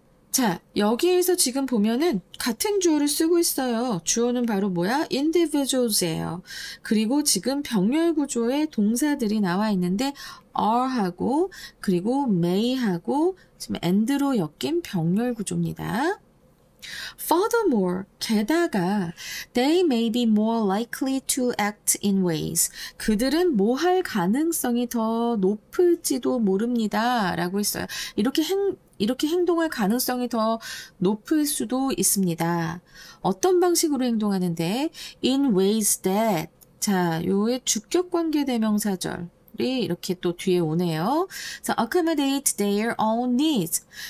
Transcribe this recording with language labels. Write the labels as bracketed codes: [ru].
[ko] 자, 여기에서 지금 보면은 같은 주어를 쓰고 있어요. 주어는 바로 뭐야? individuals예요. 그리고 지금 병렬 구조에 동사들이 나와 있는데 are하고 그리고 may하고 지금 and로 엮인 병렬 구조입니다. [en] Furthermore, 게다가 they may be more likely to act in ways. [ko] 그들은 뭐 할 가능성이 더 높을지도 모릅니다. 라고 했어요. 이렇게 행동할 가능성이 더 높을 수도 있습니다. 어떤 방식으로 행동하는데? [en] In ways that. [ko] 자, 요의 주격관계 대명사절. 이렇게 또 뒤에 오네요. [en] 그래서 accommodate their own needs.